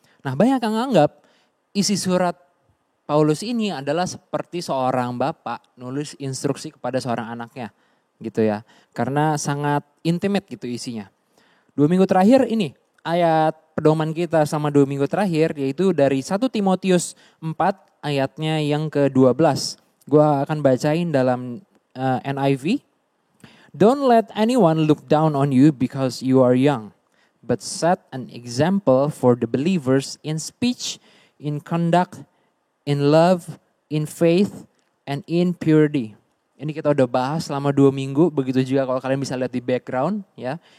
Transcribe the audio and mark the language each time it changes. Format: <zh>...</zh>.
<id>Nah, banyak yang menganggap isi surat Paulus ini adalah seperti seorang bapak nulis instruksi kepada seorang anaknya gitu ya. Karena sangat intimate gitu isinya. 2 minggu terakhir ini ayat pedoman kita sama 2 minggu terakhir yaitu dari 1 Timotius 4 ayatnya yang ke-12. Gua akan bacain dalam NIV.</id> <en>Don't let anyone look down on you because you are young, but set an example for the believers in speech, in conduct, in love, in faith, and in purity.</en> <id>Ini kita udah bahas selama 2 minggu, begitu juga kalau kalian bisa lihat di background ya.</id>